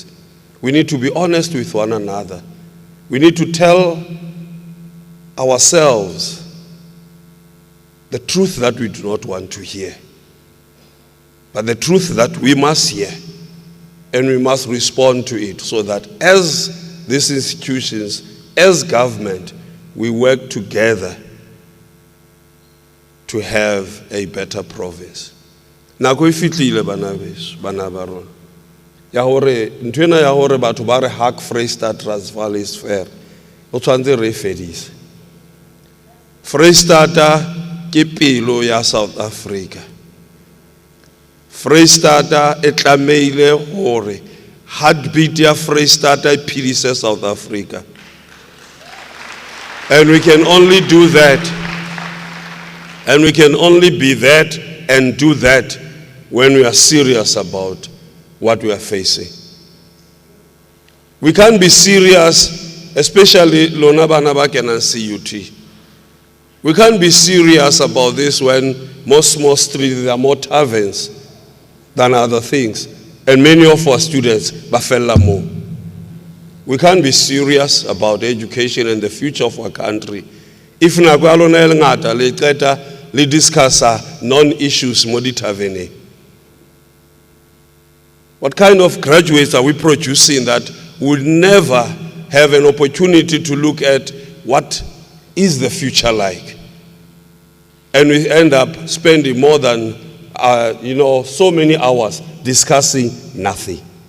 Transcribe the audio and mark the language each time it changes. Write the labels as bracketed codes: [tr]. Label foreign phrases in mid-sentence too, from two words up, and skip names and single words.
[en] We need to be honest with one another. We need to tell ourselves the truth that we do not want to hear, but the truth that we must hear, and we must respond to it, so that as these institutions, as government, we work together to have a better province. [st] Nako e fitlile bana beso, bana ba rona. Ya hore ntwena ya hore batho ba re hak Freestata [en] Transvaal is fair. [st] O tshwantse re fedise. Freestata ke pelo ya South Africa. Freestata e tlameile hore heartbeat ya Freestata e phedise South Africa. [en] And we can only do that. And we can only be that and do that when we are serious about what we are facing. We can't be serious, especially [st] Lona Bana ba kenang CUT. [en] We can't be serious about this when most streets there are more taverns than other things, and many of our students bafella more. We can't be serious about education and the future of our country if [st] nako ya lona e ngata le qeta le discussa non-issues mo ditavene. [en] What kind of graduates are we producing that would never have an opportunity to look at what is the future like? And we end up spending more than so many hours discussing nothing.